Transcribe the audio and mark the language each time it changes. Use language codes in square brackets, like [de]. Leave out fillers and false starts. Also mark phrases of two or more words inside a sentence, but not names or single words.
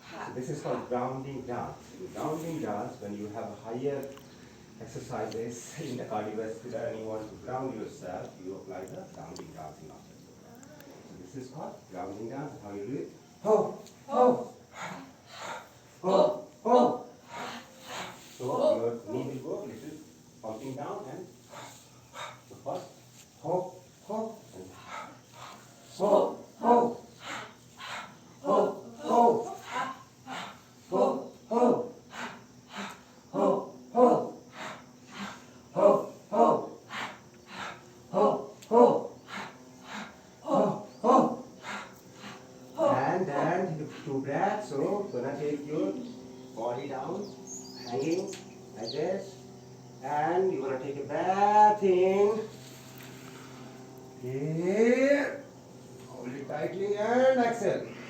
[en] This is called grounding dance. In grounding dance, when you have higher exercises in the cardiovascular and you want to ground yourself, you apply the grounding dancing after. So this is called grounding dance. How you do it? Ho, ho, ho, ho. So your knee will go little pumping down and so first ho, ho, and ho, ho, ho, ho, ho, ho, ho, ho, ho, ho, ho, ho, ho, ho. And then take 2 breaths. So gonna take your body down, hanging like this, and you're gonna take a breath in. Here, hold it tightly and exhale.